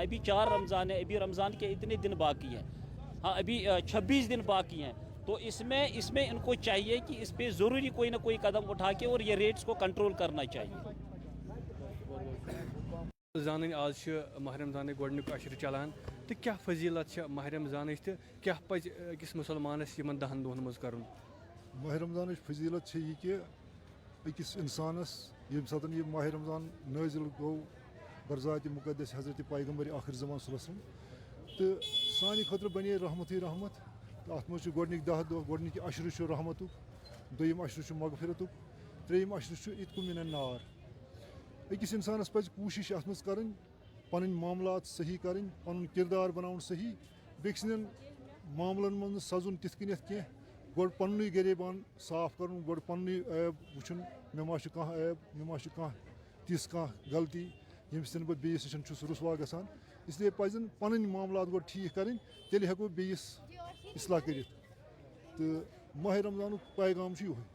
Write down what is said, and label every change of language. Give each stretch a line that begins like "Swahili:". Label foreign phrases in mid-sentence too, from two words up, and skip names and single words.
Hindi: अभी 4 रमज़ान है, अभी रमज़ान के इतने दिन बाकी हैं, हाँ अभी 26 दिन बाकी हैं। तो इसमें इनको चाहिए कि इस पर ज़रूरी कोई ना कोई कदम उठा के और ये रेट्स को कंट्रोल करना चाहिए।
Kashmiri: रमज़ान आज माह रमज़ान गोडनिक अशर चलान, तो क्या फजीलत माह रमज़ान तो क्या पज अकिस मुसलमानस 10 दोहन मज कर। माह रमज़ान फजीलत ये कि अकिस इंसानस ये सात ये माह रमज़ान नाजिल गो बरज़ात मुक़द्दस हज़रत पैगम्बर आखिर ज़मान
Arabic: صلى الله عليه وسلم,
Kashmiri: तो सानि खतर बने रहमत ही रहमत। तो अत मज गोडनिक 10 दो, गोडनिक अशर रहमतुक, दोयम अशर मगफिरतुक, त्रेयम अशर
Arabic: عتق من النار.
Kashmiri: अकिस इंसानस पज कोशिश अत मज करन, पन मामलात सही करन, पन किरदार बनाउन सही, बेक्स मामलन मन सजुन तिथ कनियत कह, گۄڈٕ پنٛنُے گریبان صاف کَرُن گۄڈٕ پنٛنُے عیب وٕچھُن مےٚ ما چھُ کانٛہہ عیب مےٚ ما چھُ کانٛہہ تِژھ کانٛہہ غلطی ییٚمہِ سۭتۍ بہٕ بیٚیِس نِش چھُس رُسوا گژھان اِسلیے پَزن پَنٕنۍ معاملات گۄڈٕ ٹھیٖک کَرٕنۍ تیٚلہِ ہٮ۪کو بیٚیِس اِصلاح کٔرِتھ تہٕ ماہِ رمضانُک پیغام چھُ یِہوے.